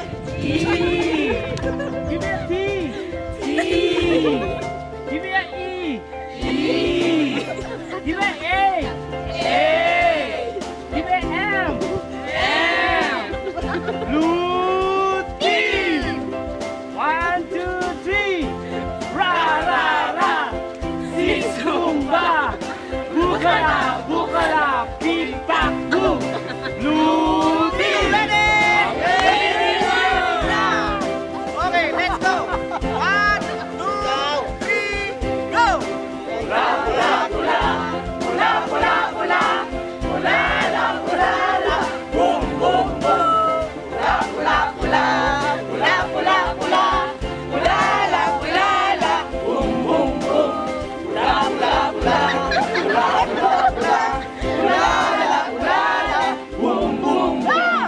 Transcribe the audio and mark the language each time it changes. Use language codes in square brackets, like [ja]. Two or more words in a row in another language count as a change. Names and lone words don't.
[en] E. Give me a T. T. Give me a E. E. Give me a A. A. Give me a M. M. Blue team. 1, 2, 3. Ra ra ra. Si Zumba. Bukala bukala. Big bang boom. Blue team. Ready? Okay, let's go! 1, 2, 3, go! Pula pula pula. Pula pula pula. Pula la pula la. Boom boom boom. Pula pula pula. Pula pula pula. Pula la pula la. Boom boom boom. Pula pula pula. Pula pula pula. Pula la pula la. Boom boom boom.